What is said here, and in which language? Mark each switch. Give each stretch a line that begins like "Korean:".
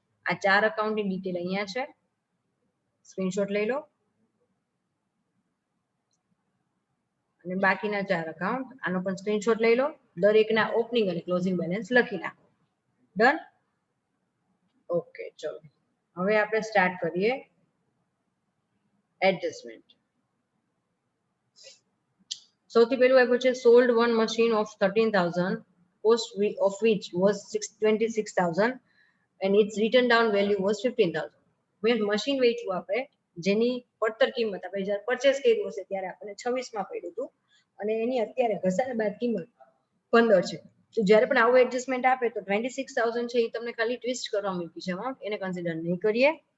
Gujarati: આ 4 અકાઉન્ટની ડિટેલ અહીંયા છે, સ્ક્રીનશોટ લઈ લો અને બાકીના 4 અકાઉન્ટ આનો પણ સ્ક્રીનશોટ લઈ લો. દરેકના ઓપનિંગ અને ક્લોઝિંગ બેલેન્સ લખી નાખો. ડન? ઓકે, ચલો હવે આપણે સ્ટાર્ટ કરીએ એડજસ્ટમેન્ટ. સૌથી પહેલું આપ્યું છે
English: Sold one machine of 13,000 cost of which was 26,000 and its written down value was 15,000.
Gujarati: મેં મશીન વેચ્યું આપણે જેની પડતર કિંમત આપણે જ્યારે પરચેસ કર્યું હશે ત્યારે આપણને 26 માં પડ્યું હતું અને એની અત્યારે ઘસારા બાદ કિંમત 15 છે. તો જ્યારે પણ આવું એડજસ્ટમેન્ટ આપે તો 26,000 છે એ તમને ખાલી ટ્વિસ્ટ કરવા મૂકી છે અમાઉન્ટ, એને કન્સિડર નહીં કરીએ.